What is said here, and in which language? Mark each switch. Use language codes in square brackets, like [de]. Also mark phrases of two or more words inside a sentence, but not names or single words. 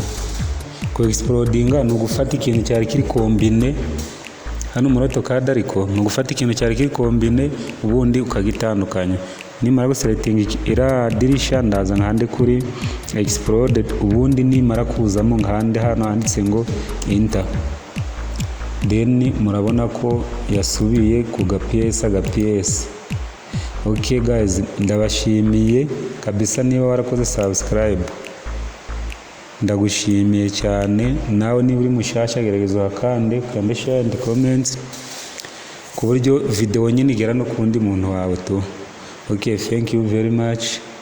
[rw] Ku explodinga ni ugufata ikintu cyari kiri kombine hano muri AutoCAD, ariko ni ugufata ikintu cyari kiri kombine ubundi ukagitandukanya. Nimara guselecting ira dirisha ndaza nkande kuri explode, ubundi nimara kuzamo nkande hano handitse ngo enter, then murabona ko yasubiye ku gapiyesi. [en] Okay guys, [rw] ndabashimiye kabisa. Niba warakoze subscribe ndagushimiye cyane. Nawe niba uri mushasha gerageza wakande [en] share and comments [rw] ku buryo video nyine igera no kundi muntu wawe tu. [en] Okay, thank you very much.